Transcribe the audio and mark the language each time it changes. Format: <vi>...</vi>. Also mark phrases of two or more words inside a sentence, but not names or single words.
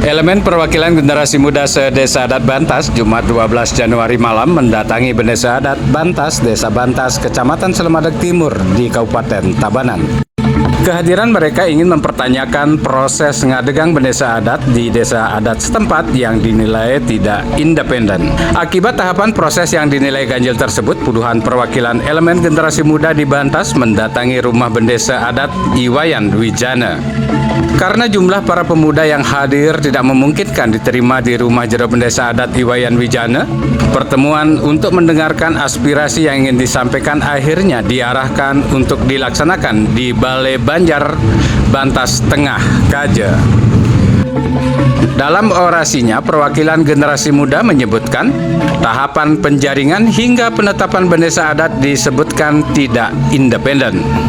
<id>Elemen perwakilan generasi muda se-Desa Adat Bantas Jumat 12 Januari malam mendatangi Desa Adat Bantas, Desa Bantas, Kecamatan Selemadeg Timur di Kabupaten Tabanan. Kehadiran mereka ingin mempertanyakan proses ngadegang bendesa adat di desa adat setempat yang dinilai tidak independen. Akibat tahapan proses yang dinilai ganjil tersebut, puluhan perwakilan elemen generasi muda di Bantas mendatangi rumah bendesa adat Iwayan Wijana. Karena jumlah para pemuda yang hadir tidak memungkinkan diterima di rumah jero bendesa adat Iwayan Wijana, pertemuan untuk mendengarkan aspirasi yang ingin disampaikan akhirnya diarahkan untuk dilaksanakan di Balai Banjar Bantas Tengah, Kaja. Dalam orasinya, perwakilan generasi muda menyebutkan tahapan penjaringan hingga penetapan bendesa adat disebutkan tidak independen.</id>